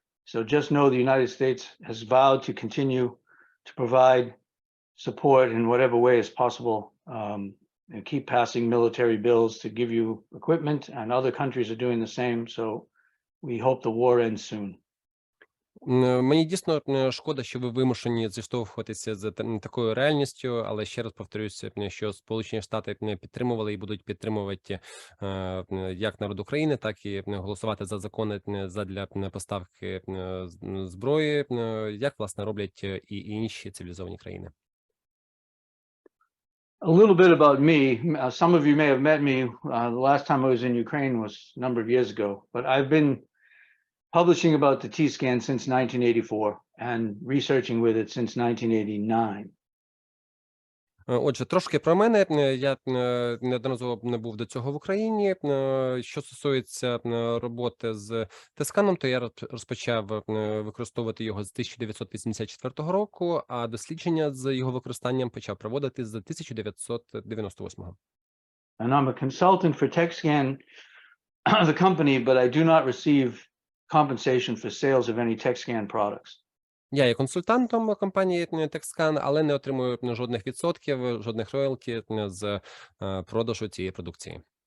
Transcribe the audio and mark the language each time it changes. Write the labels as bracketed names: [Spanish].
[English] So just know the United States has vowed to continue to provide support in whatever way is possible, and keep passing military bills to give you equipment, and other countries are doing the same. So we hope the war ends soon. [Ukrainian] Мені дійсно шкода, що ви вимушені зіштовхуватися з такою реальністю, але ще раз повторюся, що Сполучені Штати підтримували і будуть підтримувати як народ України, так і голосувати за закони задля поставки зброї, як, власне, роблять і інші цивілізовані країни. [English] A little bit about me. Some of you may have met me. The last time I was in Ukraine was a number of years ago, but I've been publishing about the T-scan since 1984 and researching with it since 1989. [Ukrainian] Отже, трошки про мене. Я неодноразово не був до цього в Україні. Що стосується роботи з тесканом, то я розпочав використовувати його з 1984 року, а дослідження з його використанням почав проводити з 1998. [English] And I'm a consultant for TechScan, the company, but I do not receive compensation for sales of any TechScan products. [Ukrainian] Я є консультантом компанії TechScan, але не отримую жодних відсотків, жодних роялті з продажу цієї продукції.